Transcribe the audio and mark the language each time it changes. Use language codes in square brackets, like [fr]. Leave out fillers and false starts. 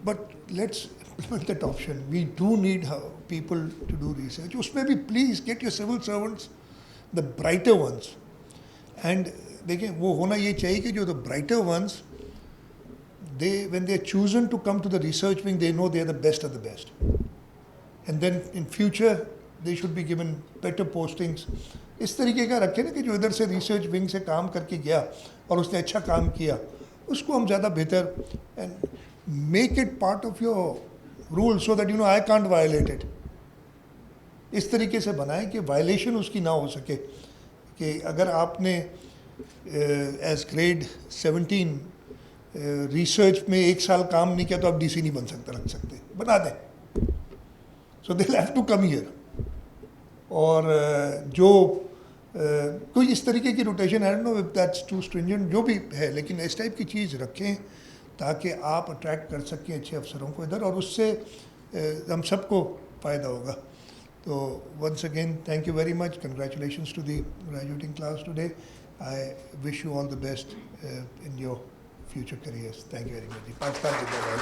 [en] But let's implement that option. We do need people to do research. [ur] Usme bhi [en] please get your civil servants the brighter ones. And [ur] دیکھیں وہ ہونا یہ چاہیے کہ جو [en] the brighter ones, when they are chosen to come to the research wing, they know they are the best of the best. And then in future, they should be given better postings. [ur] اس طریقے کا رکھیں نا کہ جو ادھر سے research wing سے کام کر کے گیا اور اس نے اچھا کام کیا, اس کو ہم زیادہ بہتر, [en] and make it part of your rule so that I can't violate it. [ur] اس طریقے سے بنائیں کہ وائلیشن اس کی نہ ہو سکے, کہ اگر آپ نے ایز گریڈ 17 ریسرچ میں 1 سال کام نہیں کیا تو آپ ڈی سی نہیں بن سکتے, رکھ سکتے, بنا دیں. [en] So they have to come here. [ur] اور جو کوئی اس طریقے کی روٹیشن ہے, [en] no if that's too stringent, [ur] جو بھی ہے, لیکن اس ٹائپ کی چیز رکھیں تاکہ آپ اٹریکٹ کر سکیں اچھے افسروں کو ادھر, اور اس سے ہم سب کو فائدہ ہوگا. [en] تو once again thank you very much, congratulations to the graduating class today. I wish you all the best in your future careers. Thank you very much. [ur] Pakistan زندہ باد.